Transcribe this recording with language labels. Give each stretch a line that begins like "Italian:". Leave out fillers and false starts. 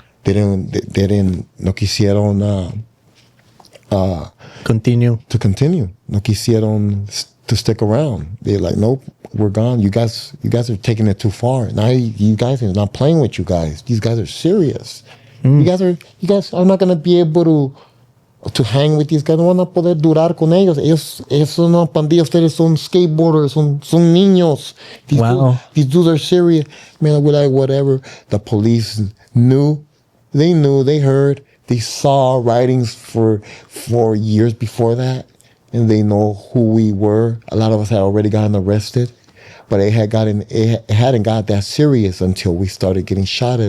Spanish: No quisieron.
English: Continue. To continue.
Spanish: No quisieron
English: to stick around. They're like, nope, we're gone. You guys are taking it too far. Now you guys are not playing with you guys. These guys are serious. You guys are not gonna be able to hang with these guys,
Spanish: no van a poder durar con ellos. Ellos son una pandilla, ustedes son skateboarders, son niños.
English: These dudes are serious. Man, we're like, whatever. The police knew, they heard, they saw writings for years before that, and they know who we were. A lot of us had already gotten arrested, but it hadn't got that serious until we started getting shot at.